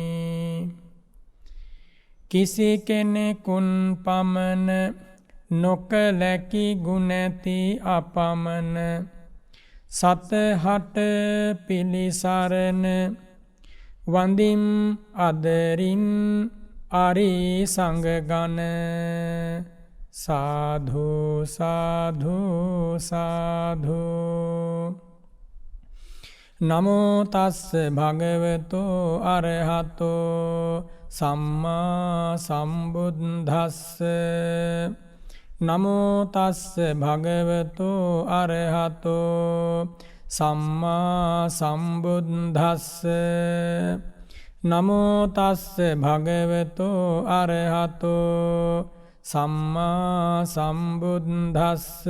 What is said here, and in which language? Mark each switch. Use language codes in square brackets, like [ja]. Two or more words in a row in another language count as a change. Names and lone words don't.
[si] කිසි කෙනෙකුන් පමණ නොකලැකි ගුණැති අපමණ සතහට පිළිසරණ වඳිම් අදරින් අරි සංඝගණ සාධු සාධු සාධු [pi] නමෝ තස්ස භගවතෝ අරහතෝ සම්මා සම්බුද්දස්ස නමෝ තස්ස භගවතෝ අරහතෝ සම්මා සම්බුද්දස්ස නමෝ තස්ස භගවතෝ අරහතෝ සම්මා සම්බුද්දස්ස